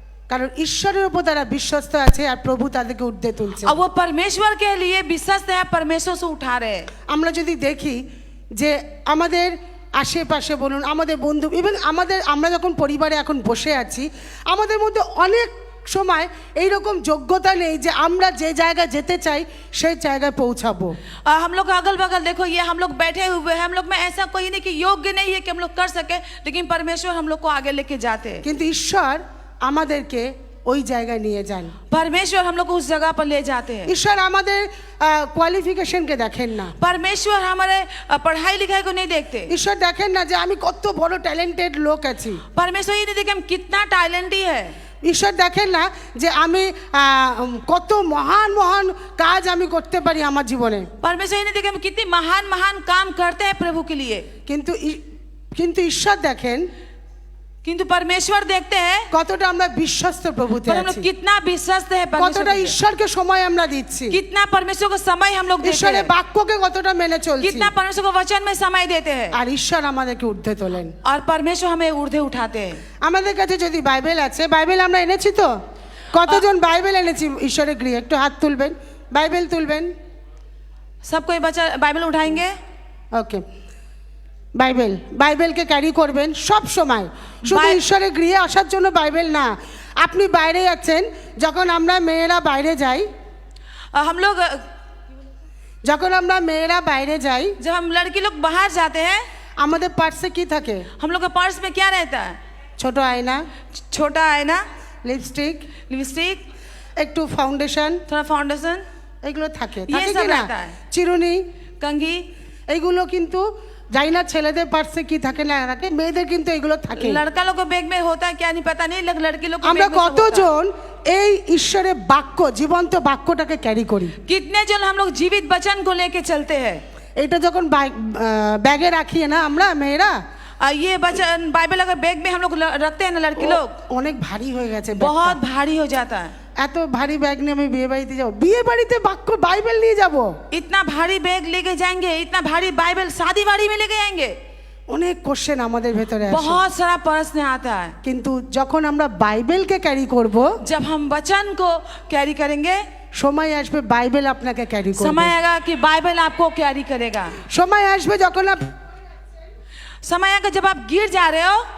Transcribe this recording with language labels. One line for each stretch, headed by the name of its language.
Bangla: কারণ ঈশ্বরের উপর তারা বিশ্বস্ত আছে আর প্রভু তাদেরকে উঠতে তুলছে।
Hindi: और वो परमेश्वर के लिए विश्वस्त है, परमेश्वर से उठा रहे हैं।
Bangla: আমরা যদি দেখি যে আমাদের আশেপাশে বলুন, আমাদের বন্ধু, ইভেন আমরা যখন পরিবারে এখন বসে আছি, আমাদের মধ্যে অনেক সময় এইরকম যোগ্যতা নেই যে আমরা যে জায়গায় যেতে চাই সেই জায়গায় পৌঁছাবো।
Hindi: हम लोग अगल बगल देखो, ये हम लोग बैठे हुए हैं, हम लोग में ऐसा कोई नहीं कि योग्य नहीं है कि हम लोग कर सके, लेकिन परमेश्वर हम लोग को आगे लेके जाते हैं।
Bangla: কিন্তু ঈশ্বর আমাদেরকে ওই জায়গায় নিয়ে যান।
Hindi: परमेश्वर हम लोग को उस जगह पर ले जाते हैं।
Bangla: ঈশ্বর আমাদের কোয়ালিফিকেশনকে দেখেন না,
Hindi: परमेश्वर हमारे पढ़ाई लिखाई को नहीं देखते।
Bangla: ঈশ্বর দেখেন না যে আমি কত বড় ট্যালেন্টেড লোক আছি।
Hindi: परमेश्वर ये नहीं देखे हम कितना टैलेंटी है।
Bangla: ঈশ্বর দেখেন না যে আমি কত মহান মহান কাজ আমি করতে পারি আমার জীবনে।
Hindi: परमेश्वर ये नहीं देखे हम कितनी महान महान काम करते हैं प्रभु के लिए।
Bangla: কিন্তু কিন্তু ঈশ্বর দেখেন
Hindi: किंतु परमेश्वर देखते हैं
Bangla: কতটা আমরা বিশ্বস্ত প্রভুতে
Hindi: पर हम
Bangla: আছি,
Hindi: लोग कितना विश्वस्त है परमेश्वर
Bangla: কতটা
Hindi: के लिए।
Bangla: ঈশ্বরকে সময় আমরা দিচ্ছি,
Hindi: कितना परमेश्वर को समय हम लोग देते
Bangla: ঈশ্বরের
Hindi: हैं,
Bangla: বাক্যকে কতটা মেনে চলছি,
Hindi: कितना परमेश्वर को वचन में समय देते हैं
Bangla: আর ঈশ্বর আমাদেরকে ঊর্ধ্বে তোলেন।
Hindi: और परमेश्वर हमें ऊर्ध्वे उठाते हैं।
Bangla: আমাদের কাছে যদি বাইবেল আছে, বাইবেল আমরা এনেছি তো? কতজন বাইবেল এনেছি ঈশ্বরের গৃহে? একটু হাত তুলবেন, বাইবেল তুলবেন।
Hindi: सब कोई बच्चा बाइबल उठाएंगे।
Bangla: ওকে, বাইবেল, বাইবেলকে ক্যারি করবেন সব সময়, শুধু বাই- ঈশ্বরের গৃহে আসার জন্য বাইবেল না। আপনি বাইরে যাচ্ছেন, যখন আমরা মেয়েরা বাইরে যাই,
Hindi: हम लोग
Bangla: যখন আমরা মেয়েরা বাইরে যাই,
Hindi: जब हम लड़की लोग बाहर जाते हैं
Bangla: আমাদের পার্সে কি থাকে?
Hindi: हम लोग के पर्स में क्या रहता है?
Bangla: ছোট আয়না,
Hindi: छोटा आईना,
Bangla: লিপস্টিক,
Hindi: लिपस्टिक,
Bangla: একটু ফাউন্ডেশন,
Hindi: थोड़ा फाउंडेशन,
Bangla: এগুলো থাকে, ইয়ে থাকে সব কি না?
Hindi: रहता है।
Bangla: চিরুনি,
Hindi: कंघी।
Bangla: এইগুলো কিন্তু জানি না ছেলেদের পার্সে কি থাকে না থাকে, মেয়েদের কিন্তু এগুলো থাকে।
Hindi: लड़का लोग को बैग में होता है क्या नहीं पता नहीं, लेकिन लड़की लोग को
Bangla: আমরা
Hindi: बैग में सब होता है।
Bangla: কতজন এই ঈশ্বরের বাক্য, জীবন্ত বাক্যটাকে ক্যারি করি?
Hindi: कितने जन हम लोग जीवित वचन को लेके चलते हैं।
Bangla: এটা যখন ব্যাগে রাখি না আমরা মেয়েরা,
Hindi: ये वचन बाइबल अगर बैग में हम लोग रखते हैं ना लड़की लोग,
Bangla: অনেক ভারী হয়ে গেছে ব্যাগটা।
Hindi: बहुत भारी हो जाता है।
Bangla: এত ভারী ব্যাগ নিয়ে আমি বিয়ে বাড়িতে যাবো, বিয়ে বাড়িতে বাক্য বাইবেল নিয়ে যাব?
Hindi: इतना भारी बैग लेके जाएंगे, इतना भारी बाइबल शादी वाड़ी में लेके जाएंगे,
Bangla: অনেক কোশ্চেন আমাদের ভেতরে আসে।
Hindi: बहुत सारा प्रश्न आता है।
Bangla: কিন্তু যখন আমরা বাইবেলকে ক্যারি করব,
Hindi: जब हम वचन को कैरी करेंगे,
Bangla: সময় আসবে বাইবেল আপনাকে ক্যারি করবে।
Hindi: समय आएगा कि बाइबल आपको कैरी करेगा।
Bangla: সময় আসবে যখন
Hindi: समय आएगा जब आप गिर जा रहे हो,